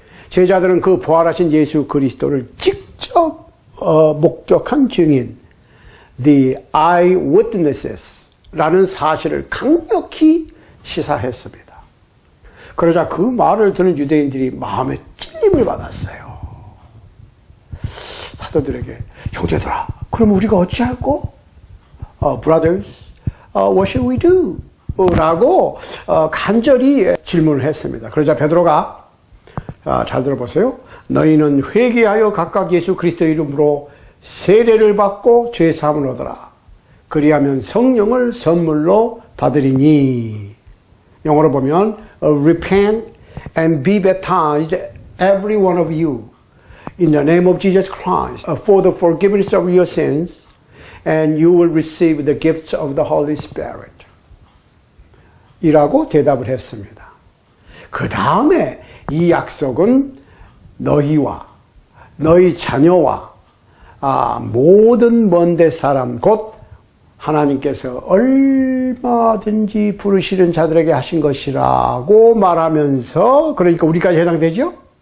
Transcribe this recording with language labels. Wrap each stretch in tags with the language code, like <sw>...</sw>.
<ko>제자들은 그 부활하신 예수 그리스도를 직접 목격한 증인,</ko> <en>the eyewitnesses</en> <ko>라는 사실을 강력히 시사했습니다. 그러자 그 말을 듣는 유대인들이 마음에 찔림을 받았어요. 사도들에게, 형제들아, 그럼 우리가 어찌할꼬?</ko> <en>Brothers, what shall we do?</en> <ko>라고 간절히 질문을 했습니다. 그러자 베드로가, 잘 들어보세요. 너희는 회개하여 각각 예수 그리스도의 이름으로 세례를 받고 죄 사함을 얻어라. 그리하면 성령을 선물로 받으리니. 영어로 보면</ko> <en>repent and be baptized every one of you in the name of Jesus Christ for the forgiveness of your sins, and you will receive the gifts of the Holy Spirit.</en> <ko>이라고 대답을 했습니다. 그 다음에 이 약속은 너희와 너희 자녀와 모든 먼데 사람, 곧 하나님께서 얼마든지 부르시는 자들에게 하신 것이라고 말하면서, 그러니까 우리까지 해당되죠?</ko>